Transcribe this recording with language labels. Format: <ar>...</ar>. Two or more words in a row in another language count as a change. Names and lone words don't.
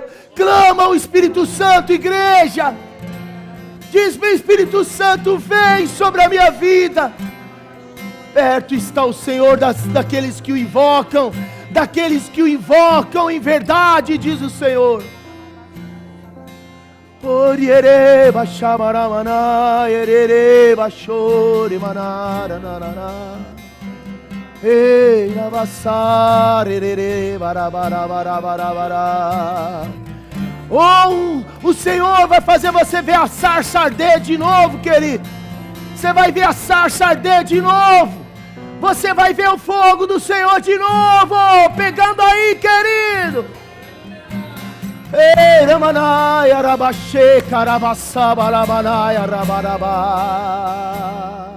<pt>Clama o Espírito Santo, igreja. Diz-me, Espírito Santo, vem sobre a minha vida. Perto está o Senhor daqueles que o invocam, daqueles que o invocam em verdade, diz o Senhor. Oriere baixabaramana, erere baixore manara nanana. Ei, navassar, erere barabarabarabara. Oh, o Senhor vai fazer você ver a sarça arder de novo, querido. Você vai ver a sarça arder de novo. Você vai ver o fogo do Senhor de novo, pegando aí, querido. Ei, ramanai, arabaxê, carabassaba, ramanai, arabarabá.</pt>